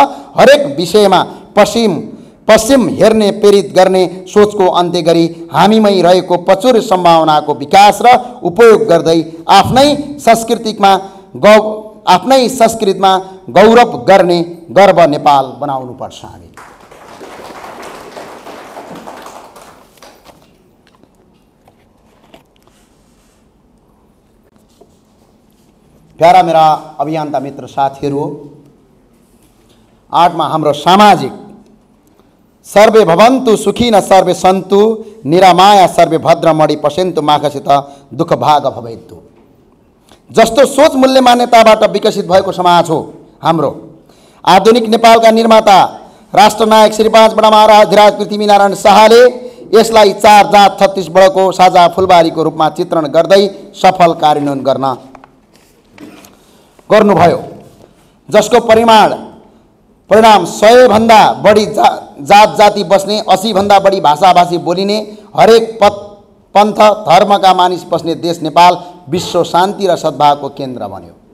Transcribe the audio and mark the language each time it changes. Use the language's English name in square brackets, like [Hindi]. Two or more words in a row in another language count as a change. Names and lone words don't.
[Nepali] हरेक विषयमा पश्चिम हेर्ने, प्रेरित गर्ने सोचको अन्त्य गरी हामीमै रहेको प्रचुर सम्भावनाको विकास र उपयोग गर्दै आफ्नै संस्कृतिमा गौरव गर्ने गर्व नेपाल बनाउनुपर्छ हामी। प्यारा मेरा अभियन्ता मित्र साथीहरू, 8 मा हाम्रो सामाजिक [Sanskrit] सर्वे भवन्तु सुखिन सर्वे सन्तु निरामाया सर्वे भद्रमणि पश्यन्तु माघसित दुःख भाग भवेतु। [Nepali] जस्तो सोच मूल्य मान्यताबाट विकसित भएको समाज हो हाम्रो। आधुनिक नेपालका निर्माता राष्ट्रनायक श्री 5 बडा महाराज धिराज पृथ्वीनारायण शाहले यसलाई 4 जात 36 बडको साझा फुलबारीको रूपमा चित्रण गर्दै सफल कार्यान्वयन गर्नुभयो, जसको परिणाम 100 भन्दा बढी जात जाति बस्ने, 80 भन्दा बढी भाषाभाषी बोलिने, हरेक पन्थ धर्मका मानिस बस्ने देश नेपाल विश्व शान्ति र सद्भावको केन्द्र बन्यो।